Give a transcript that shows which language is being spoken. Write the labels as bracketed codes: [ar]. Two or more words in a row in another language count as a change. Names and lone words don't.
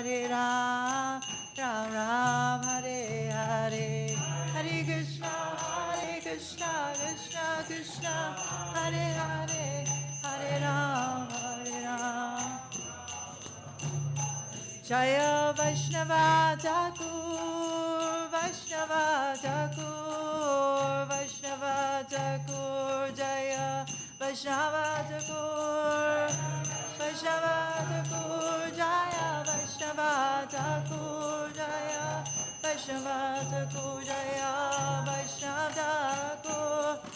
[sa] राम राम, हरे हरे, हरे कृष्ण, कृष्ण कृष्ण, हरे हरे, हरे राम, [bn] জয় বৈষ্ণব ঠাকুর, বৈষ্ণব ঠাকুর, বৈষ্ণব ঠাকুর, জয় বৈষ্ণব ঠাকুর, বৈষ্ণব ঠাকুর, জয় বৈষ্ণব ঠাকুর, জয় বৈষ্ণব ঠাকুর, জয় বৈষ্ণব ঠাকুর,